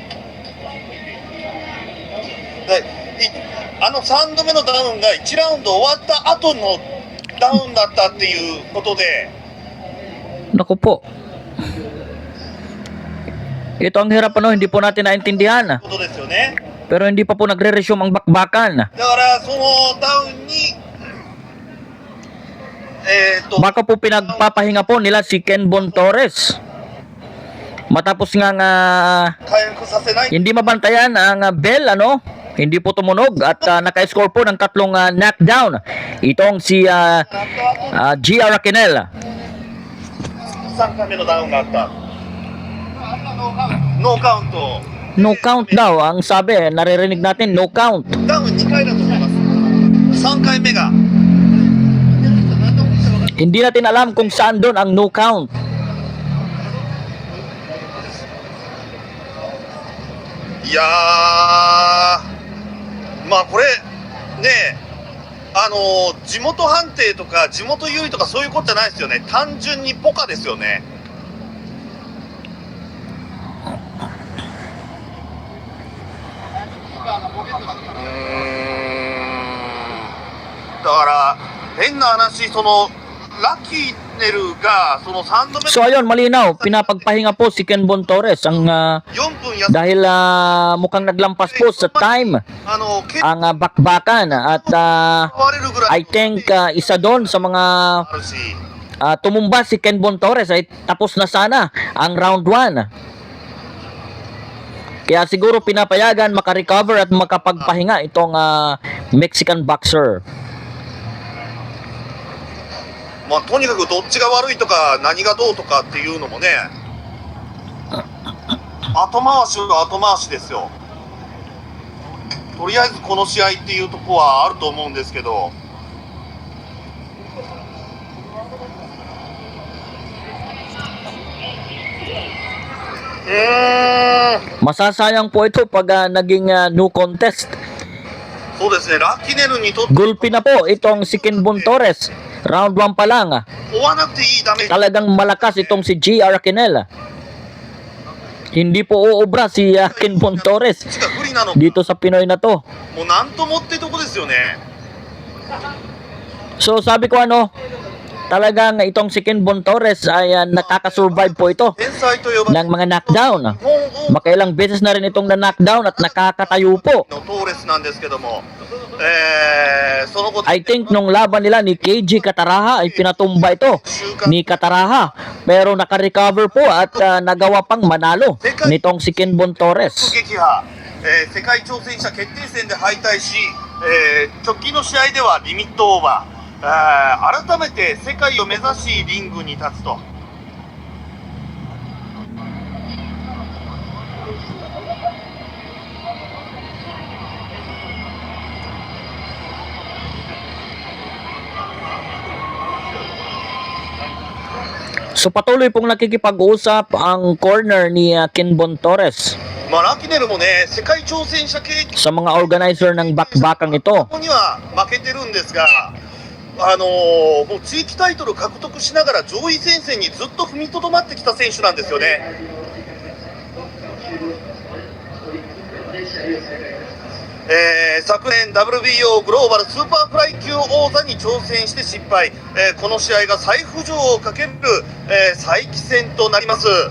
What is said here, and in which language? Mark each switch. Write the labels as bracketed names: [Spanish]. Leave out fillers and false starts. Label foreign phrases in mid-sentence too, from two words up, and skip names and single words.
[Japanese] あの3度目のダウンが1ラウンド終わった後のダウンだったっていうことで、 [Filipino] Naku po. Ito ang hirap hindi po natin naintindihan. [Japanese] ことですよね。 [Filipino] Pero hindi pa po nagre-resume ang bakbakan. [Japanese] だからそのダウンに [Filipino] Baka po pinagpapahinga po nila si Kenbon Torres. Matapos nga [Japanese] 回復させない。 [Filipino] hindi mabantayan ang bell, hindi po tumunog at naka-score po ng tatlong knockdown. Itong si GR Aquinel. [Japanese] 3回目のダウンがあった。ノーカウント。 [English] No count [Filipino] daw ang sabi, naririnig natin [English] no count. [Japanese] ダウン2回だと思います。3回目が [Filipino] Hindi natin alam kung saan doon ang no count. [Japanese] いやー、まあこれね、地元判定とか地元有利とかそういうことじゃないですよね。単純にポカですよね。だから変な話、そのラッキーネルがその3度目 [Filipino] So ayun, malinaw, pinapagpahinga po si Kenbon Torres ang [Japanese] 4 分や [Filipino] dahil mukhang naglampas po sa time [Japanese] 蹴 [Filipino] ang bakbakan at [Japanese] われるぐら [Filipino] I [Japanese] い [Filipino] think isa doon sa mga [Japanese] あるし、 [Filipino] tumumba si Kenbon Torres ay tapos na sana ang round 1. Kaya siguro pinapayagan makarecover at makapagpahinga itong Mexican boxer. [Japanese] まあとにかくどっちが悪いとか何がどうとかっていうのもね、後回しは後回しですよ。とりあえずこの試合っていうとこはあると思うんですけど、 [Filipino] Masasayang po ito pag naging no contest. [Japanese] そうですね、ラッキネルにとって [Filipino] Gulpi na po itong si Kenbon Torres. Round 1 pa lang. [Japanese] 追わなくていいダメージ [Filipino] Talagang malakas itong si GR Aquinel. Hindi po uubra si Kenbon Torres [Japanese] が不利なの、 [Filipino] dito sa Pinoy na to. [Japanese] もうなんともってとこですよね。 [Filipino] So sabi ko talagang itong si Kenbon Torres ay nakakasurvive po ito [Japanese] 天才と呼ばれ [Filipino] ng mga knockdown. [Japanese] 日本王 [Filipino] Makailang beses na rin itong na-knockdown at nakakatayo po. [Japanese] のトーレスなんですけども、その後 [English] I think [Filipino] nung laban nila ni KG Kataraha ay pinatumba ito ni Kataraha. Pero nakarecover po at nagawa pang manalo nitong si Kenbon Torres. [Japanese] 撃破、世界挑戦者決定戦で敗退し、直近の試合ではリミットオーバー、改めて世界を目指しリングに立つと。 [Filipino] So patuloy pong nakikipag-usap ang corner ni Kenbon Torres [Japanese] まあラキネルもね、世界挑戦者経験 [Filipino] sa mga organizer ng bakbakang ito. [Japanese] には負けてるんですが、もう地域タイトル獲得しながら上位戦線にずっと踏みとどまってきた選手なんですよね。昨年 WBO グローバルスーパーフライ級王座に挑戦して失敗、この試合が再浮上をかける、再起戦となります。